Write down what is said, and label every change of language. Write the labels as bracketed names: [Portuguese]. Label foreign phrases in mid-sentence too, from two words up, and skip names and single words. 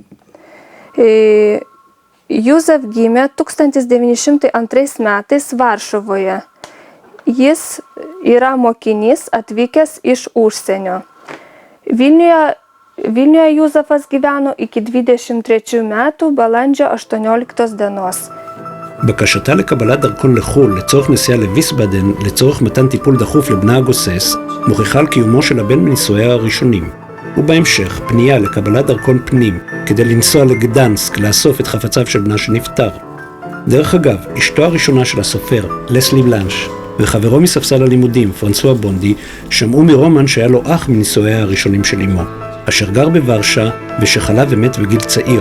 [Lithuanian] Jūzef gimė 1902 metais Varšuvoje. Jis yra mokinys atvykęs iš užsienio. Vilniuje Jūzefas gyveno iki 23 metų balandžio 18 dienos. [Hebrew] בקשתה לקבלת דרכון לחו"ל לצורך נסיעה לוויסבאדן לצורך מתן טיפול דחוף לבנה הגוסס מוכיחה על קיומו של הבן מנישואיה הראשונים. ובהמשך פנייה לקבלת דרכון פנים כדי לנסוע לגדנסק לאסוף את חפציו של בנה שנפטר. דרך אגב, אשתו הראשונה של הסופר, לסלי בלנש, וחברו מספסל הלימודים, פרנסואה בונדי, שמעו מרומן שהיה לו אח מנישואיה הראשונים של אמו, אשר גר בוורשה ושחלה ומת בגיל צעיר.